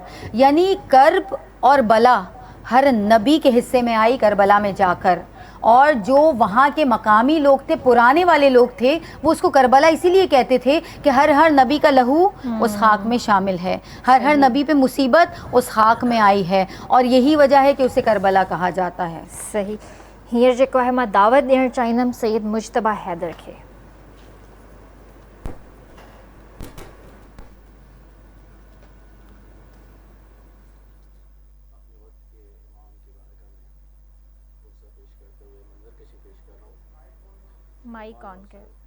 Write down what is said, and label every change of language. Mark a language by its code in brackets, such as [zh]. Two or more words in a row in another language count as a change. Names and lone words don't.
[ur] یعنی کرب اور بلا ہر نبی کے حصے میں آئی کربلا میں جا کر، اور جو وہاں کے مقامی لوگ تھے، پرانے والے لوگ تھے، وہ اس کو کربلا اسی لیے کہتے تھے کہ ہر نبی کا لہو اس خاک میں شامل ہے، ہر نبی پہ مصیبت اس خاک میں آئی ہے، اور یہی وجہ ہے کہ اسے کربلا کہا جاتا ہے. صحیح. [sd] ہیر जेको आहे मां दावत ॾियणु चाहींदमि सैयद मुजतबा हैदर खे. [en] mic on [ur] کر.